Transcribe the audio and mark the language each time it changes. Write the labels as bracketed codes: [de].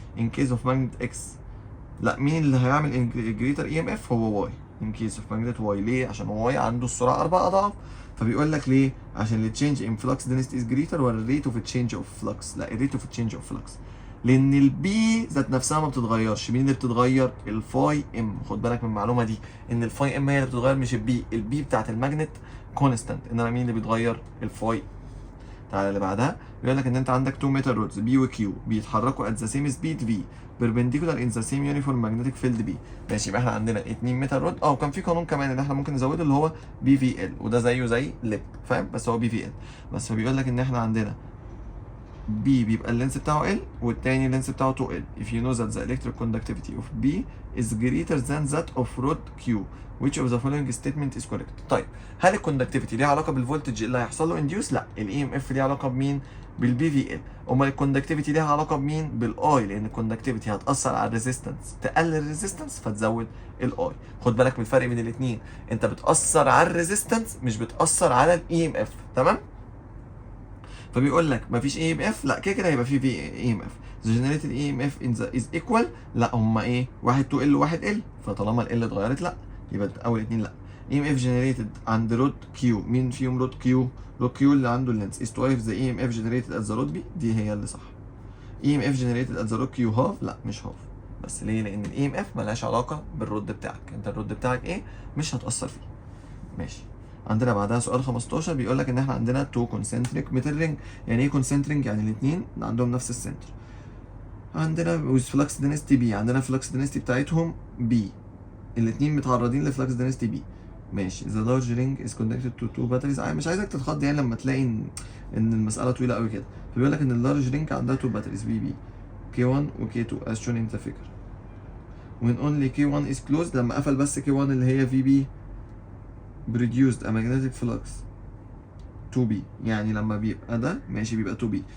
[en] in case of magnet x [ar] لا، مين اللي هيعمل [en] greater EMF؟ هو y in case of magnet y. [ar] ليه؟ عشان y عنده السرعه 4 اضعاف. فبيقول لك ليه؟ عشان ال [en] change in flux density is greater [ar] ولا ال [en] rate of change of flux؟ لا، ال rate of change of flux. [ar] لان البي ذات نفسها ما بتتغيرش. مين اللي بتتغير؟ الفاي ام. خد بالك من المعلومه دي، ان الفاي ام هي اللي بتتغير مش البي. البي بتاعت الماجنت كونستانت، انما مين اللي بيتغير؟ الفاي. تعالى اللي بعدها بيقول لك ان انت عندك 2 ميتال رودز بي وكيو بيتحركوا [en] at the same speed v perpendicular in the same uniform magnetic field B. [ar] ماشي، يبقى احنا عندنا 2 ميتال رود. وكان في قانون كمان اللي احنا ممكن نزوده اللي هو بي في ال، وده زيه زي لب، فاهم؟ بس هو بي في ال. بس فبيقول لك ان احنا عندنا بي بيبقى اللينس بتاعه ال والتاني اللينس بتاعه 2 ال. [en] if you know that the electric conductivity of B is greater than that of rod Q which of the following statement is correct. [ar] طيب هل الكوندكتيفيتي ليها علاقه بالفولتج اللي هيحصل له انديوس؟ لا، الاي ام اف ليها علاقه بمين؟ بالبي في ال. امال الكوندكتيفيتي ليها علاقه بمين؟ بالاي، لان الكوندكتيفيتي هتاثر على الريزيستنس، تقلل الريزيستنس فتزود الاي. خد بالك من الفرق بين الاثنين، انت بتاثر على الريزيستنس مش بتاثر على الاي ام اف. تمام؟ فبيقول لك مفيش اي ام اف، لا كده كده هيبقى في اي ام اف. [en] the generated EMF in the is equal، [ar] لا هما ايه؟ واحد 2 ال وواحد ال، فطالما ال اتغيرت لا، يبقى اول اتنين لا. EMF generated عند رود كيو، مين فيهم رود كيو؟ رود كيو اللي عنده اللينس [en] is twice the EMF generated at the [ar] رود بي، دي هي اللي صح. EMF generated at the رود كيو هاف، لا مش هاف. بس ليه؟ لان الاي ام اف ملهاش علاقه بالرود بتاعك، انت الرود بتاعك ايه؟ مش هتاثر فيه. ماشي. عندنا بعدها سؤال 15 بيقول لك ان احنا عندنا 2 concentric metal ring. يعني ايه concentric؟ يعني الاثنين عندهم نفس السنتر. عندنا with flux density B، عندنا flux density بتاعتهم B، الاثنين متعرضين لفلكس density B. ماشي. [en] the large ring is connected to two batteries. [ar] مش عايزك تتخض يعني لما تلاقي ان المساله طويله قوي كده. فبيقول لك ان اللارج رينج عندها two batteries BB K1 و K2 as shown in the figure. [en] when only K1 is closed، [ar] لما قفل بس K1 اللي هي VB [en] produced a magnetic flux 2B. [ar] يعني لما بيبقى ده ماشي بيبقى 2B.